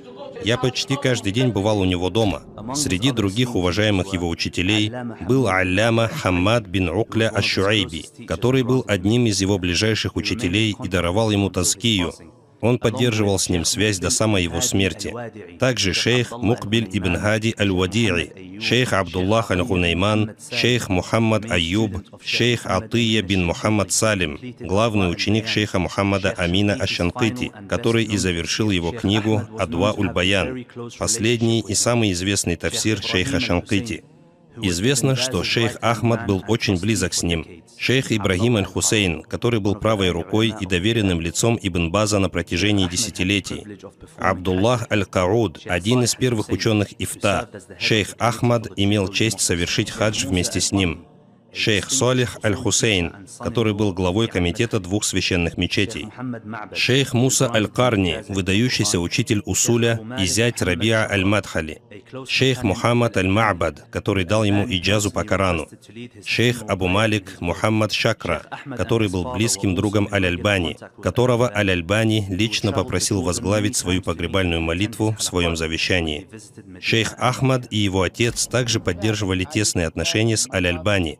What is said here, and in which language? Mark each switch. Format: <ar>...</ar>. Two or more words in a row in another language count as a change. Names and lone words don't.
<ru>Я почти каждый день бывал у него дома. Среди других уважаемых его учителей был алляма Хаммад бин Укля аш-Шуайби, который был одним из его ближайших учителей и даровал ему таскию. Он поддерживал с ним связь до самой его смерти. Также шейх Мукбиль ибн Хади аль-Вади'i, шейх Абдуллах аль-Гунайман, шейх Мухаммад Айюб, шейх Атия бин Мухаммад Салим, главный ученик шейха Мухаммада Амина аш-Шанкити, который и завершил его книгу «Адва уль-Баян», последний и самый известный тафсир шейха Шанкити. Известно, что шейх Ахмад был очень близок с ним. Шейх Ибрагим аль-Хусейн, который был правой рукой и доверенным лицом Ибн База на протяжении десятилетий. Абдуллах аль-Кауд, один из первых ученых Ифта. Шейх Ахмад имел честь совершить хадж вместе с ним. Шейх Салих аль-Хусейн, который был главой комитета 2 священных мечетей. Шейх Муса аль-Карни, выдающийся учитель усуля и зять Рабиа аль-Мадхали. Шейх Мухаммад аль-Ма'бад, который дал ему иджазу по Корану. Шейх Абу Малик Мухаммад Шакра, который был близким другом Аль-Альбани, которого Аль-Альбани лично попросил возглавить свою погребальную молитву в своем завещании. Шейх Ахмад и его отец также поддерживали тесные отношения с Аль-Альбани.</ru>